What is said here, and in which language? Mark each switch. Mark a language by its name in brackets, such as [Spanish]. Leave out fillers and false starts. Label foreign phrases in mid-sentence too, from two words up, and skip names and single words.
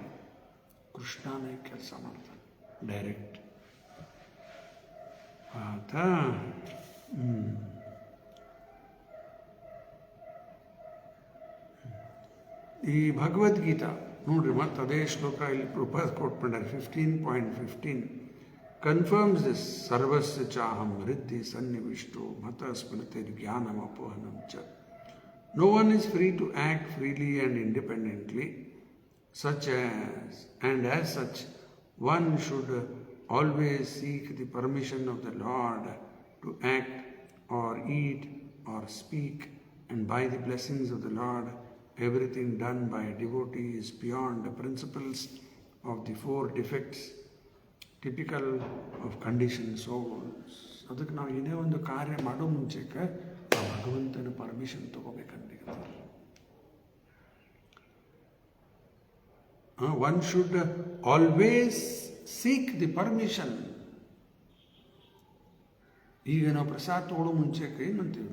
[Kannada] ಕೃಷ್ಣನೇ ಕೆಲಸ ಮಾಡ್ತಾನೆ ಡೈರೆಕ್ಟ್ ಆತ. ಈ ಭಗವದ್ಗೀತಾ ನೋಡ್ರಿ, ಮತ್ತು ಅದೇ ಶ್ಲೋಕ ಇಲ್ಲಿ ಪ್ರಪಾದ ಕೊಟ್ಬಿಟ್ಟಾರೆ. [English] 15.15 confirms this. [Sanskrit] ಸರ್ವಸ್ಯ ಚಾಹಂ ಹೃದಯ ಸನ್ನಿವಿಷ್ಟೋ ಮತ ಸ್ಮೃತಿ ಜ್ಞಾನಂ ಅಪೋಹನಂ ಚ. [English] No one is free to act freely and independently, as such, one should always seek the permission of the Lord to act or eat or speak, and by the blessings of the Lord, everything done by a devotee is beyond the principles of the 4 defects typical of conditioned souls. [Kannada] ಅದಕ್ಕೆ ನಾವು ಏನೇ ಒಂದು ಕಾರ್ಯ ಮಾಡೋ ಮುಂಚೆಗೆ ಆ ಭಗವಂತನ ಪರ್ಮಿಷನ್ ತಗೋಬೇಕಂತ. [English] One should always seek the permission. [Kannada] ಈಗ ನಾವು ಪ್ರಸಾದ ತಗೊಳ್ಳೋ ಮುಂಚೆಗೆ ಏನಂತೀವಿ?